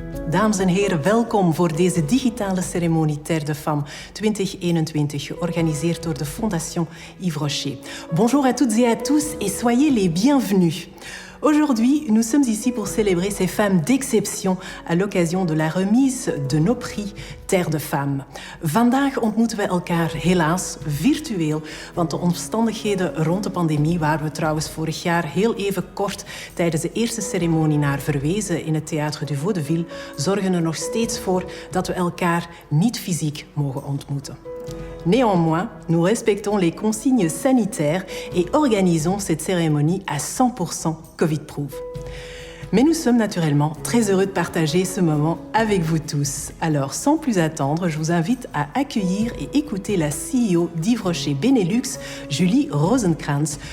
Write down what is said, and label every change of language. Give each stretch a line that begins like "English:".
Dutch: dames en heren, welkom voor deze digitale ceremonie Terre de Femme 2021, georganiseerd door de Fondation Yves Rocher.
French: Bonjour à toutes et à tous et soyez les bienvenus. Aujourd'hui, nous sommes ici pour célébrer ces femmes d'exception à l'occasion de la remise de nos prix Terre de Femme.
Dutch: Vandaag ontmoeten we elkaar helaas virtueel, want de omstandigheden rond de pandemie, waar we trouwens vorig jaar heel even kort tijdens de eerste ceremonie naar verwezen in het Théâtre du Vaudeville, zorgen er nog steeds voor dat we elkaar niet fysiek mogen ontmoeten.
French: Néanmoins, nous respectons les consignes sanitaires et organisons cette cérémonie à 100% Covid-proof. Mais nous sommes naturellement très heureux de partager ce moment avec vous tous. Alors, sans plus attendre, je vous invite à accueillir et écouter la CEO d'Yves Rocher Benelux, Julie Rozenkrans.